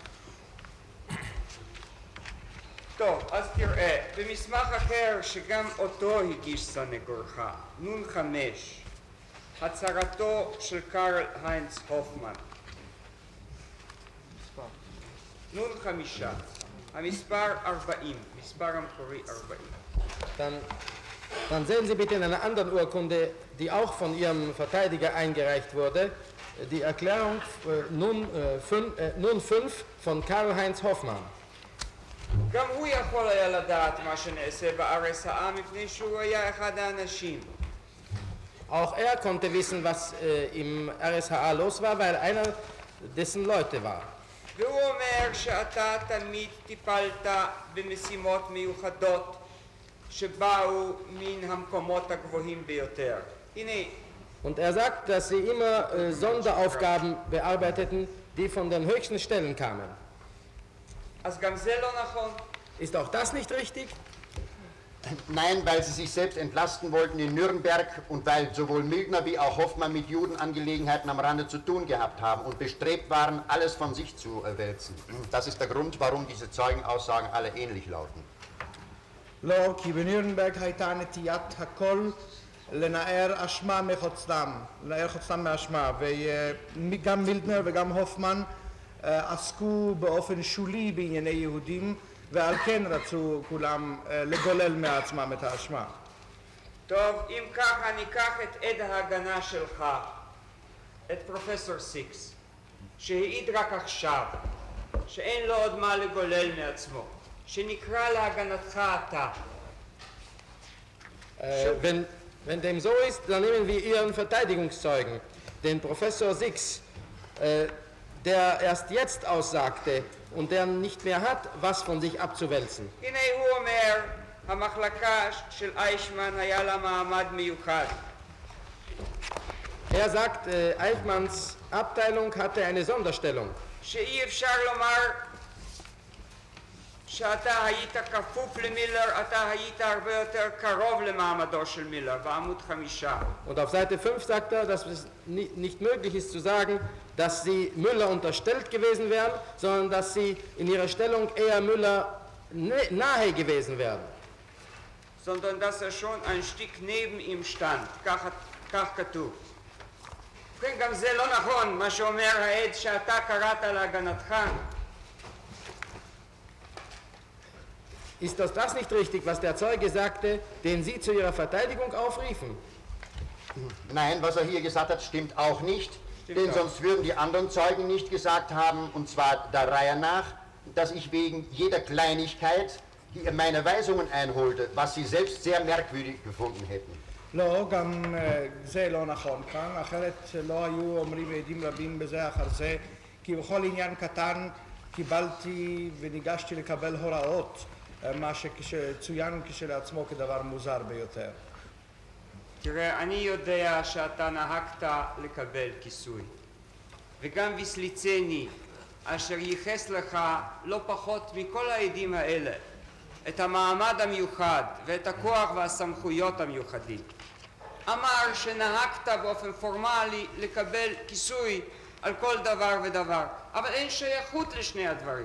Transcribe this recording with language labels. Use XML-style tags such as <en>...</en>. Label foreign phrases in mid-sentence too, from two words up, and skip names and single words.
<he>טוב, אז תראה, במסמך אחר שגם אותו הגיש סנגורך, נון 5, הצהרתו של קרל היינץ הופמן. נון 5, המספר 40, מספר המקורי 40.</he> <de>Dann sehen Sie bitte in einer anderen Urkunde, die auch von Ihrem Verteidiger eingereicht wurde, die Erklärung nun 5 von Karl-Heinz Hoffmann.</de> <he>גם הוא יכול היה לדעת מה שנעשה ב-RSA מפני שהוא היה אחד האנשים.</he> <de>Auch er konnte wissen, was im RSHA los war, weil einer dessen Leute war.</de> <he>והוא אומר שאתה תמיד טיפלת במשימות מיוחדות שבאו מן המקומות הגבוהים ביותר. הנה,</he> <de>Und er sagt, dass sie immer Sonderaufgaben bearbeiteten, die von den höchsten Stellen kamen.</de> <he>אז גם זה לא נכון.</he> <de>Ist auch das nicht richtig? Nein, weil sie sich selbst entlasten wollten in Nürnberg und weil sowohl Mildner wie auch Hoffmann mit Judenangelegenheiten am Rande zu tun gehabt haben und bestrebt waren, alles von sich zu wälzen. Das ist der Grund, warum diese Zeugenaussagen alle ähnlich lauten.</de> <he>לא, כי בנירנברג הייתה נטיית הכל לנער אשמה מחוצדם, לנער חוצדם מאשמה, וגם מילדנר וגם הופמן עסקו באופן שולי בענייני יהודים, ועל כן רצו כולם לגולל מעצמם את האשמה. טוב, אם ככה ניקח את עד ההגנה שלך, את פרופסור סיקס, שהעיד רק עכשיו, שאין לו עוד מה לגולל מעצמו, שנקרא להגנתך אתה.</he> <de>Wenn dem so ist, dann nehmen wir Ihren Verteidigungszeugen, den Professor Six, der erst jetzt aussagte und der nicht mehr hat, was von sich abzuwälzen.</de> <he>הנה הוא אומר, המחלקה של איישמן היה לה מעמד מיוחד.</he> <de>Er sagt, Eichmanns Abteilung hatte eine Sonderstellung.</de> <he>שאי אפשר לומר שאתה היית כפוף למילר, אתה היית הרבה יותר קרוב למעמדו של מילר, בעמוד 5.</he> <de>Und auf Seite 5 sagt er, dass es nicht möglich ist zu sagen, dass sie Müller unterstellt gewesen wären, sondern dass sie in ihrer Stellung eher Müller nahe gewesen wären. sondern dass schon ein Stück neben ihm stand,</de> <he>כך כתוב. כן, גם זה לא נכון, מה שאומר העד שאתה קראת להגנתך.</he> <de>Ist das nicht richtig, was der Zeuge sagte, den Sie zu Ihrer Verteidigung aufriefen? Nein, was er hier gesagt hat, stimmt auch nicht, denn auch. sonst würden die anderen Zeugen nicht gesagt haben, und zwar der Reihe nach, dass ich wegen jeder Kleinigkeit meine Weisungen einholte, was sie selbst sehr merkwürdig gefunden hätten.</de> <he>לא, גם זה לא נכון כאן, אחרת לא היו אומרים עדים רבים בזה אחר זה, כי בכל עניין קטן קיבלתי וניגשתי לקבל הוראות, מה שצוין כשלעצמו כדבר מוזר ביותר. תראה, אני יודע שאתה נהגת לקבל כיסוי, וגם ויסליצני, אשר ייחס לך לא פחות מכל העדים האלה, את המעמד המיוחד ואת הכוח והסמכויות המיוחדים, אמר שנהגת באופן פורמלי לקבל כיסוי על כל דבר ודבר, אבל אין שייכות לשני הדברים.</he>